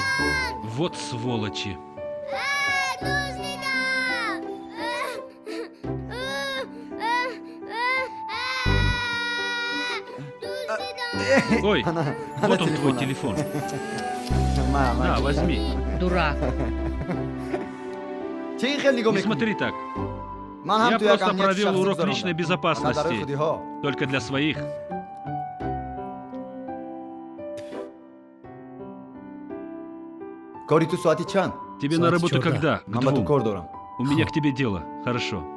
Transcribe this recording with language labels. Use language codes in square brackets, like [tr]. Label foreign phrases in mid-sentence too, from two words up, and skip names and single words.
[ru] Вот сволочи. Ой, вот он твой телефон. На, возьми. Дурак. [tg] Чӣ хел нигоҳ [ru] Не [tg] mekuni? [ru] смотри так. [tg] Ман ҳам [ru] Я [tg] tu [ru] просто [tg] yakam [ru] провел урок личной безопасности. безопасности. Только для своих. [tg] Кори ту суати чанд? [ru] Тебе на работу когда? К [tg] Ман ба ту кор [ru] двум. [tg] дорам. [ru] У меня к тебе дело. Хорошо.